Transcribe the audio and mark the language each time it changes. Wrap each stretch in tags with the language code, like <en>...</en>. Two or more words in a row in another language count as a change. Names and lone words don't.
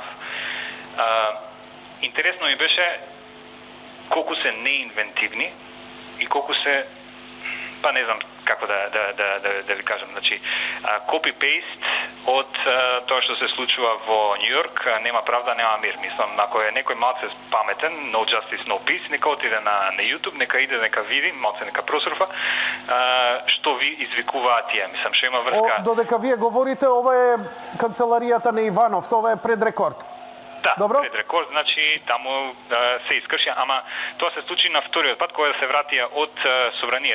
<mk>Интересно ми беше колку се неинвентивни и колку се, па не знам како да ви кажам, значи copy-paste од тоа што се случува во Њу Јорк, нема правда, нема мир. Мислам, ако е некој малце паметен,</mk> <en>no justice, no peace,</en> <mk>нека отиде на YouTube, нека иде, нека види, малце нека просурфа, што ви извикуваат тие. Мислам, што има врска. Додека вие говорите, ова е канцеларијата на Иванов, тоа е пред рекорд. Да, Добро? пред рекорд, значи таму се искршија, ама тоа се случи на вториот пат кога се вратија од собранието.</mk>